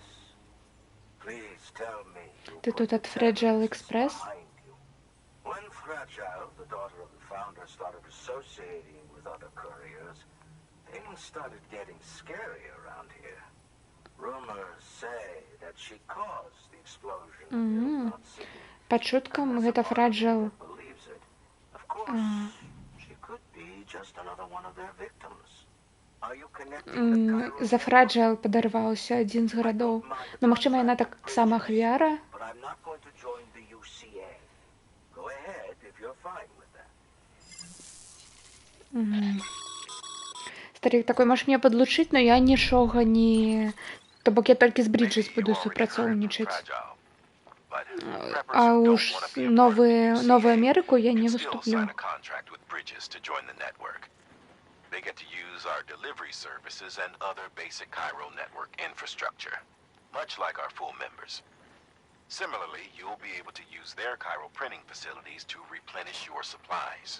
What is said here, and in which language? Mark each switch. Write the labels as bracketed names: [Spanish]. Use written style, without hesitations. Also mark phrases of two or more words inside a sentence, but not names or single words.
[English] Please tell me. [Ukrainian] Ти тут от Fragile Express? [English] When Fragile, the daughter of the founder, started associating with other couriers, things started getting scary around here. Rumors say that she caused the explosion in Hilltop City. [Belarusian] Па чуткам, гэта Fragile. [English] Believes it. Of course, she could be just another one of their victims. Are you connecting the Cairo [Belarusian] За Fragile падарваўся адзін з гарадоў. Ну, магчыма, яна таксама ахвяра. [English] But I'm not going to join the UCA. Go ahead if you're fine with that. [Russian] Старик такой, [Belarusian] можаш мне падлучыць, но я нічога не... То бок я толькі з Bridges буду супрацоўнічаць. [Russian] А уж новую Америку я не выступлю. [English] They get to use our delivery services and other basic Cairo network infrastructure, much like our full members. Similarly, you'll be able to use their chiral printing facilities to replenish your supplies.